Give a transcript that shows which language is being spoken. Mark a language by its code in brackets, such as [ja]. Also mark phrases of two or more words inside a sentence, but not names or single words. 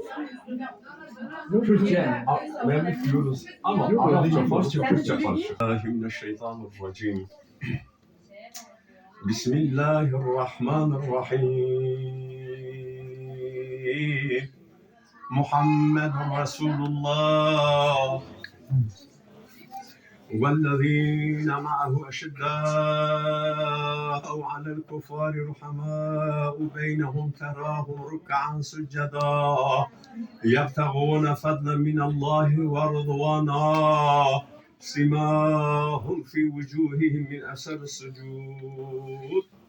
[tr] Türkçe önemli diyoruz ama Arapça, Farsça, Kürtçe karşı. [ar] من الشيطان الرجيم. بسم الله الرحمن الرحيم. محمد رسول الله. والذين معه أشداء على الكفار رحماء بينهم تراهم ركعا سجدا يبتغون فضلا من الله ورضوانا سماهم في وجوههم من أثر السجود